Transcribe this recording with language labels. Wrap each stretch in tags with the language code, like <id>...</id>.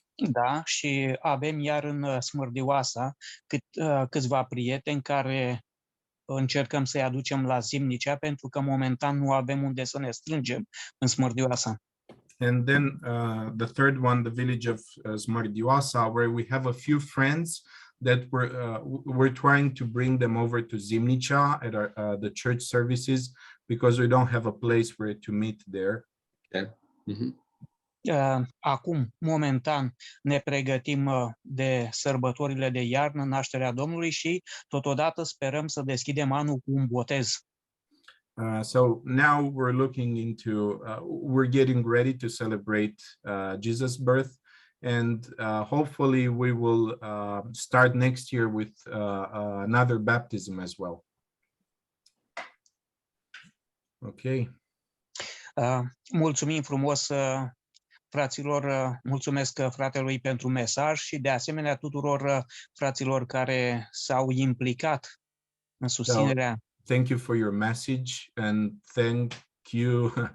<ro>Da, și avem iar în Smârdioasa câțiva prieteni care încercăm să-i aducem la Zimnicea, pentru că momentan nu avem unde să ne strângem în Smârdioasa.</ro> <en>And then the third one, the village of Smârdioasa, where we have a few friends that we're trying to bring them over to Zimnicea at the church services, because we don't have a place where to meet there. Okay. Mm-hmm.</en> <ro>Acum, momentan, ne pregătim de sărbătorile de iarnă, nașterea Domnului, și totodată sperăm să deschidem anul cu un botez.</ro> <en>So now we're looking into, we're getting ready to celebrate Jesus' birth, and hopefully we will start next year with another baptism as well. Okay.</en> <ro>Mulțumim frumos fraților, mulțumesc fratelui pentru mesaj și de asemenea tuturor fraților care s-au implicat în susținerea.</ro> <en>Thank you for your message, and queue.</en>